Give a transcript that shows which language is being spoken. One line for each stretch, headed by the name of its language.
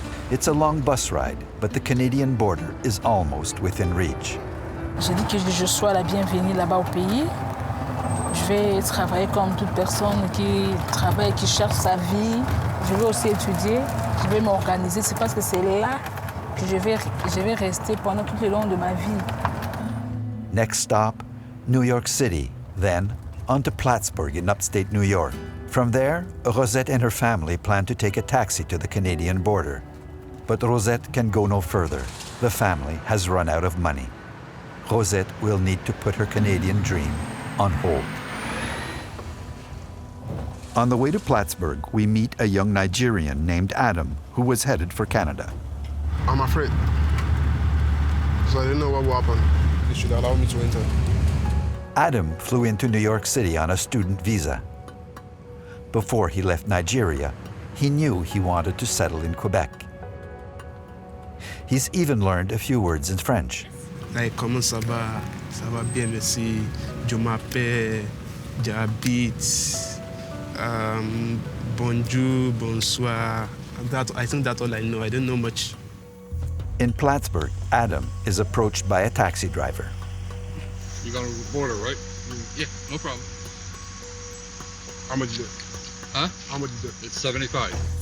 English: It's a long bus ride, but the Canadian border is almost within reach.
French: J'ai dit que je sois la bienvenue là-bas au pays. Je vais travailler comme toute personne qui travaille, qui cherche sa vie. Je vais aussi étudier, je vais m'organiser. C'est parce que c'est là que je vais rester pendant tout le long de ma vie.
English: Next stop, New York City, then on to Plattsburgh in upstate New York. From there, Rosette and her family plan to take a taxi to the Canadian border. But Rosette can go no further. The family has run out of money. Rosette will need to put her Canadian dream on hold. On the way to Plattsburgh, we meet a young Nigerian named Adam who was headed for Canada. I'm afraid. because I didn't know what would happen. They should allow me to enter. Adam flew into New York City on a student visa. Before he left Nigeria, he knew he wanted to settle in Quebec. He's even learned a few words in French.
French: Like, comment ça va? Ça va bien, merci. Je m'appelle, j'habite, bonjour, bonsoir.
English: I think that's all I know. I don't know much. In Plattsburgh, Adam is approached by a taxi driver. You got a border, right? Yeah, no problem. How much is it? Huh? How much is it? It's 75.